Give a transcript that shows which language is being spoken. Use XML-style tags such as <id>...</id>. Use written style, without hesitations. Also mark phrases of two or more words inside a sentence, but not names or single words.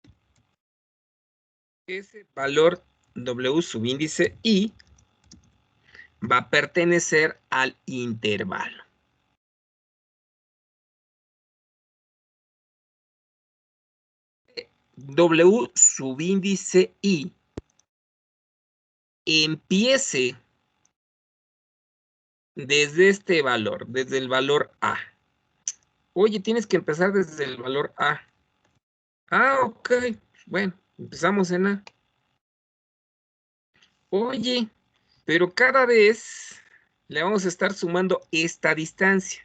<es>Ese valor W subíndice I va a pertenecer al intervalo. W subíndice I empiece desde este valor, desde el valor A. Oye, tienes que empezar desde el valor A. Ah, ok. Bueno, empezamos en A. Oye, pero cada vez le vamos a estar sumando esta distancia.</es>